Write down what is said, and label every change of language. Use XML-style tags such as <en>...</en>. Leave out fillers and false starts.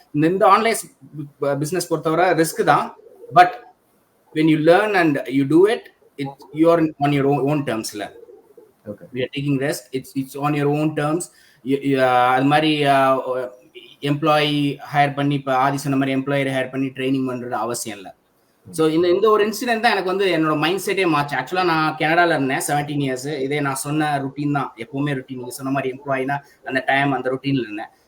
<ta>இந்த online business பொறுத்தவரை risk தான்.</ta> <en>But when you learn and you do it, you are on your own terms. We are taking risk, it's on your own terms.</en> <ta>அது மாதிரி employee higher பண்ணி, இப்போ ஆதி சொன்ன மாதிரி employer higher பண்ணி ட்ரைனிங் பண்ணுறது அவசியம் இல்லை. ஸோ இந்த ஒரு இன்சிடென்ட் தான் எனக்கு வந்து என்னோட மைண்ட் செட்டே மாச்சு. ஆக்சுவலாக நான் கனடாவில் இருந்தேன் 17 years. இதே நான் சொன்ன ருட்டீன் தான், எப்பவுமே ருட்டீன். நீங்கள் சொன்ன மாதிரி எம்ப்ளாயினா அந்த டைம் அந்த ருட்டீனில் இருந்தேன்.</ta>